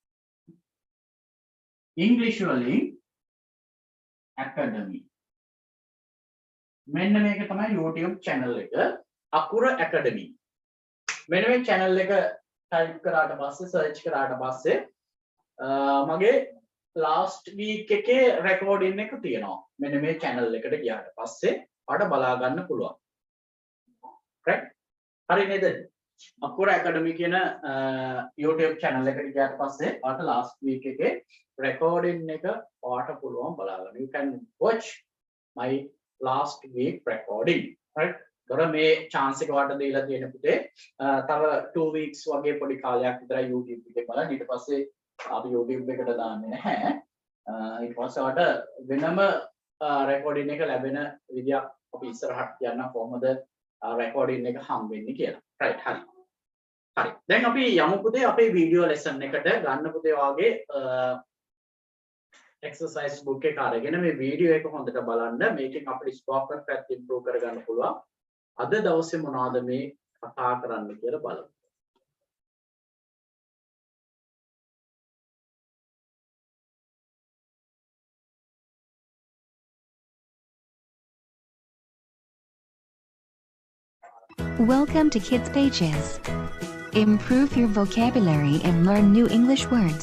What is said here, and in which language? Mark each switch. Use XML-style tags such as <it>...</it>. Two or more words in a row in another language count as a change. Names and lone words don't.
<si>English වලින් academy මෙන්න මේක තමයි</si> <en>YouTube channel</en> <si>එක අකුර academy මෙන්න මේ channel එක type කරාට පස්සේ search කරාට පස්සේ මගේ</si> <en>last week</en> <si>එකේ recording එක තියෙනවා මෙන්න මේ channel එකට ගියාට පස්සේ ඔයාලට බලා ගන්න පුළුවන් right හරි නේද අකුර academy කියන</si> <en>YouTube channel</en> <si>එකට ගියාට පස්සේ ඔයාලට</si> <en>last week</en> <si>එකේ recording එක ඔයාලට පුළුවන් බලා ගන්න</si> <en>you can watch my last week recording right</en> <si>තොර මේ chance එක ඔයාලට දීලා තියෙන පුතේ තව 2 weeks වගේ පොඩි කාලයක් විතරයි YouTube එකේ බලන්න ඊට පස්සේ අපි YouTube එකට දාන්නේ නැහැ ඊට පස්සේ ඔයාලට වෙනම recording එක ලැබෙන විදියක් අපි ඉස්සරහට කියන්න කොහොමද recording එක හම් වෙන්නේ කියලා right හරි හරි දැන් අපි යමු පුතේ අපේ</si> <en>video lesson</en> <si>එකට ගන්න පුතේ වාගේ</si> <en>exercise book</en> <si>එක අරගෙන මේ video එක හොඳට බලන්න මේකෙන් අපිට spoken පැත්ත improve කරගන්න පුළුවන් අද දවසේ මොනවද මේ කතා කරන්න කියලා බලමු</si> <en>Welcome to Kids Pages. Improve your vocabulary and learn new English words.</en>